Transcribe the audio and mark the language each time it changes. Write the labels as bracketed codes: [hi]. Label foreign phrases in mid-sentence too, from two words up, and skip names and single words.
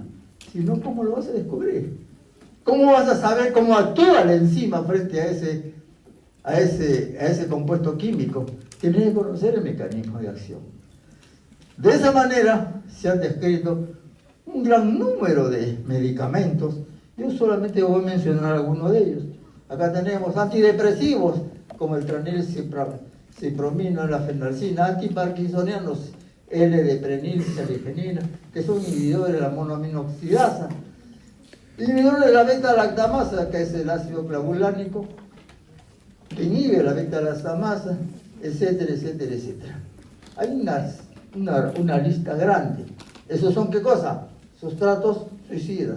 [es] Si no, ¿cómo lo vas a descubrir? ¿Cómo vas a saber cómo actúa la enzima frente a ese compuesto químico? Tienes que conocer el mecanismo de acción. De esa manera se han descrito un gran número de medicamentos. Yo solamente voy a mencionar algunos de ellos. Acá tenemos antidepresivos, como el tranilcipromino, la fenalcina, antiparkinsonianos, L-deprenil, salifenina, que son inhibidores de la monoaminoxidasa, inhibidores de la beta-lactamasa, que es el ácido clavulánico, que inhibe la beta-lactamasa, etcétera, etcétera, etcétera. Hay una lista grande. ¿Esos son qué cosa? Sustratos suicidas.